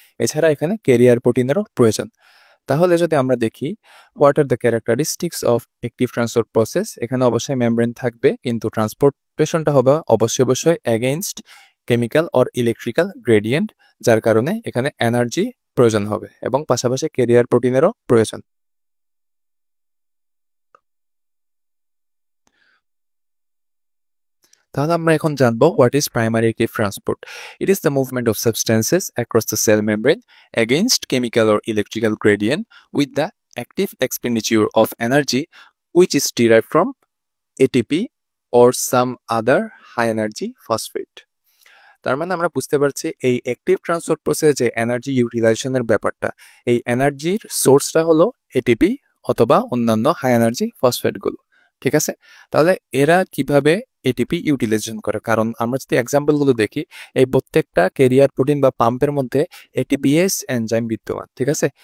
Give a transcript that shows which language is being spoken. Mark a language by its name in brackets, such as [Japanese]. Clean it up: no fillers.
[Bangla] এছাড়া এখানে ক্যারিয়ার প্রোটিনেরও প্রয়োজন। তাহলে যদি আমরা দেখি [English] what are the characteristics of active transport process, [Bangla] এখানে অবশ্যই মেমব্রেন থাকবে, কিন্তু ট্রান্সপোর্টেশনটা হবে অবশ্যই [English] against chemical or electrical gradient, [Bangla] যার কারণে এখানে এনার্জি প্রয়োজন হবে এবং পাশাপাশি ক্যারিয়ার প্রোটিনেরও প্রয়োজন। তাহলে আমরা এখন জানবো [English] What is primary active transport. It is the movement of substances across the cell membrane against chemical or electrical gradient with the active expenditure of energy which is derived from ATP or some other high energy phosphate. [Bangla] তার মানে আমরা বুঝতে পারছি এই active transport প্রসেসে যে energy ইউটিলাইজেশনের ব্যাপারটা, এই এনার্জির সোর্সটা হলো এটিপি অথবা অন্যান্য হাই এনার্জি ফসফেটগুলো, ঠিক আছে? তাহলে এরা কিভাবে এটিপি ইউটিলাইজেশন করে? কারণ আমরা যদি এক্সাম্পলগুলো দেখি, এই প্রত্যেকটা ক্যারিয়ার প্রোটিন বা পাম্পের মধ্যে এটিপিএস এনজাইম বিদ্যমান, ঠিক আছে?